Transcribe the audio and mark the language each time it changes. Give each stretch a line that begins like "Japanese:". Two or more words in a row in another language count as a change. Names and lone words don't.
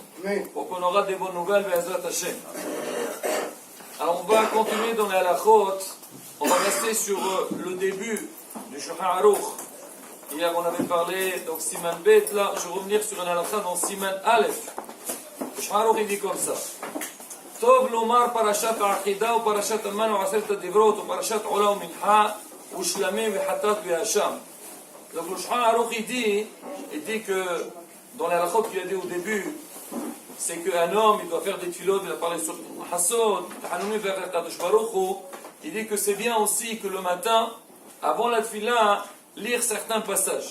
French: Pour qu'on aura des bonnes nouvelles,
Hebrew: בעזרת השם.
French: Alors on va continuer dans les halachot. On va rester sur le début du Shulchan Aruch. Hier on avait parlé, donc
Hebrew: סימן ב,
French: là je vais revenir sur un halakha dans
Hebrew: סימן א.
French: Le Shulchan Aruch il dit comme ça.
Hebrew: טוב לומר פרשת העקידה ופרשת המן ועשרת הדברות ופרשת עולה ומנחה ושלמים וחטאת והאשם.
French: Donc le Shulchan Aruch il dit que dans les halachot qu'il a dit au début, c'est qu'un homme il doit faire des tfilotes, il a parlé sur Hassod, Tahanoumi vers
Hebrew: קדוש ברוך הוא.
French: Il dit que c'est bien aussi que le matin, avant la tfila, lire certains passages.